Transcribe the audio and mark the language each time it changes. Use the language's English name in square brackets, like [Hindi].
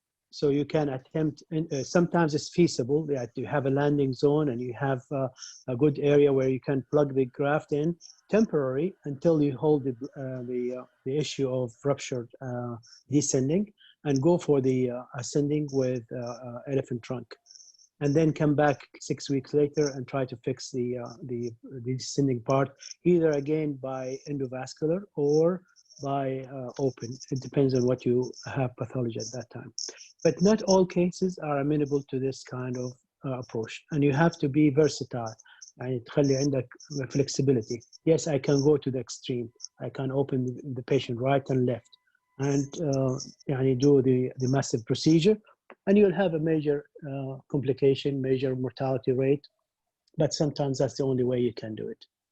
[English] So you can attempt, sometimes it's feasible that you have a landing zone and you have a good area where you can plug the graft in temporary until you hold the issue of ruptured descending, and go for the ascending with elephant trunk, and then come back 6 weeks later and try to fix the descending part, either again by endovascular or by open. It depends on what you have pathology at that time. But not all cases are amenable to this kind of approach, and you have to be versatile. [Arabic] يعني تخلي عندك flexibility. [English] Yes, I can go to the extreme. I can open the patient right and left and يعني do the massive procedure, and you'll have a major complication, major mortality rate, but sometimes that's the only way you can do it.